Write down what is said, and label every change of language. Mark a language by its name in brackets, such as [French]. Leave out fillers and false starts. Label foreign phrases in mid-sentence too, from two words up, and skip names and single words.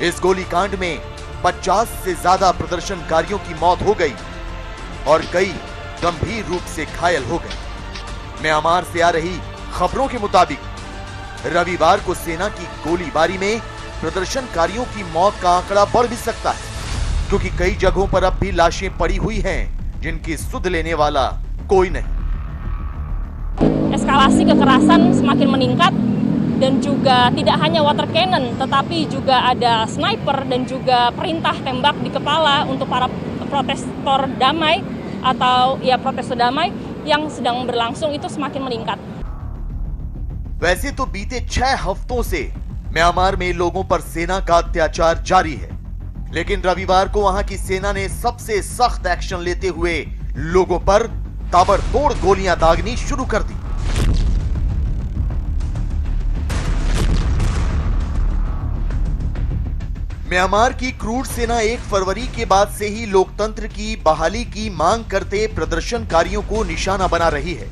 [Hindi] इस गोलीकांड में 50 से ज्यादा प्रदर्शनकारियों की मौत हो गई और कई गंभीर रूप से घायल हो गए। म्यांमार से आ रही खबरों के मुताबिक रविवार को सेना की गोलीबारी में प्रदर्शनकारियों की मौत का आंकड़ा बढ़ भी सकता है, क्योंकि कई जगहों पर अब भी लाशें पड़ी हुई हैं जिनकी सुध लेने वाला कोई नहीं। [Indonesian] Eskalasi kekerasan semakin meningkat dan juga tidak hanya [English] water cannon [Indonesian] tetapi juga ada sniper dan juga perintah tembak di kepala untuk para protestor damai atau ya protestor damai yang sedang berlangsung itu semakin meningkat। [Hindi] वैसे तो बीते 6 हफ्तों से म्यांमार में लोगों पर सेना का अत्याचार जारी है, लेकिन रविवार को वहां की सेना ने सबसे सख्त एक्शन लेते हुए लोगों पर ताबड़तोड़ गोलियां दागनी शुरू कर दी। म्यांमार की क्रूर सेना 1 फरवरी के बाद से ही लोकतंत्र की बहाली की मांग करते प्रदर्शनकारियों को निशाना बना रही है।